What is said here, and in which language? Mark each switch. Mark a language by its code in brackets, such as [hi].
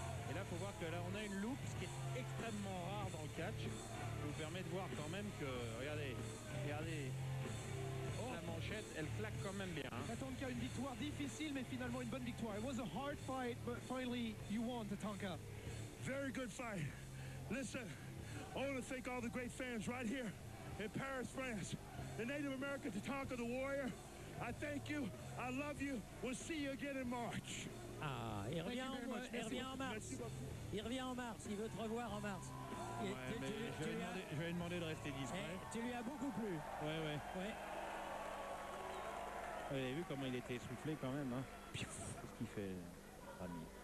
[fr] Et là, il faut voir que là, on a une loupe, ce qui est extrêmement rare dans le catch. Ça nous permet de voir quand même que, regardez, la manchette, elle claque quand même bien. Hein. Tatanka, une victoire difficile, mais finalement une bonne victoire. [en] It was a hard fight, but finally you won, Tatanka. Very good fight. Listen, I want to thank all the great fans right here in Paris, France. The Native American Tatanka the Warrior. I thank you. I love you. We'll see you again in March. [fr] Ah, il revient en mars. Merci beaucoup. Il revient en mars. Il veut te revoir en mars. Et Ouais, mais je vais lui demander de rester discret. tu lui as beaucoup plu. Ouais. Ouais. Vous avez vu comment il était essoufflé quand même. Hein. Qu'est-ce qu'il fait, ami?